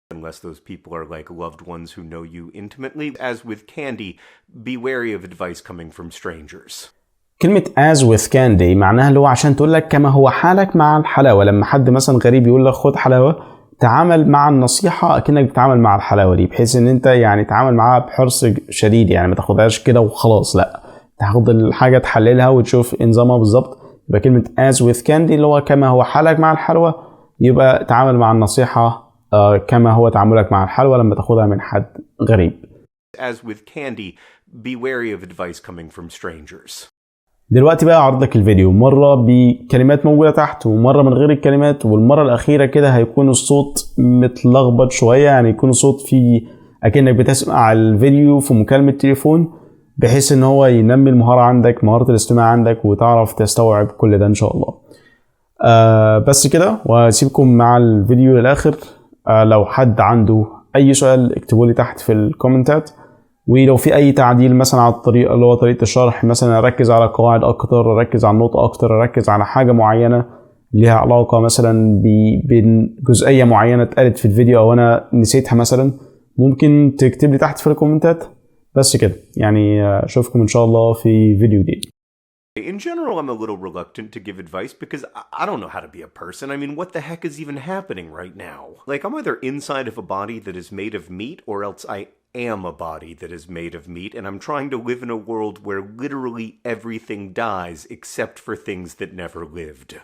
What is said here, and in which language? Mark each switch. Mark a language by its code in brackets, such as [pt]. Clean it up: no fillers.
[en] Unless those people are like loved ones who know you intimately. As with candy, be wary of advice coming from strangers. [ar] كلمة [en] as with candy [ar] معناها اللي هو عشان تقول لك كما هو حالك مع الحلاوة. لما حد مثلا غريب يقول لك خد حلاوة، تعامل مع النصيحة أكنك بتتعامل مع الحلاوة دي، بحيث إن أنت يعني تعامل معاها بحرص شديد. يعني ما تاخدهاش كده وخلاص، لا، تاخد الحاجة تحللها وتشوف إيه نظامها بالظبط. يبقى كلمة [en] as with candy [ar] اللي هو كما هو حالك مع الحلوى، يبقى تعامل مع النصيحة كما هو تعاملك مع الحلوى لما تاخدها من حد غريب. [en] As with candy, be wary of advice coming from strangers. [ar] دلوقتي بقى عرض لك الفيديو مرة بكلمات موجودة تحت ومرة من غير الكلمات، والمرة الأخيرة كده هيكون الصوت متلخبط شوية. يعني يكون الصوت فيه أكنك بتسمع الفيديو في مكالمة تليفون، بحيث إن هو ينمي المهارة عندك، مهارة الاستماع عندك، وتعرف تستوعب كل ده إن شاء الله. بس كده، وأسيبكم مع الفيديو للآخر. لو حد عنده أي سؤال اكتبوا لي تحت في الكومنتات، ولو في أي تعديل مثلا على الطريقة اللي هو طريقة الشرح، مثلا أركز على قواعد أكتر، أركز على النقطة أكتر، أركز على حاجة معينة ليها علاقة مثلا بجزئية معينة اتقالت في الفيديو أو أنا نسيتها مثلا، ممكن تكتب لي تحت في الكومنتات. بس كده، يعني أشوفكم إن شاء الله في فيديو جديد. [en] In general, I'm a little reluctant to give advice because I don't know how to be a person. I mean, what the heck is even happening right now? Like, I'm either inside of a body that is made of meat or else I am a body that is made of meat, and I'm trying to live in a world where literally everything dies except for things that never lived.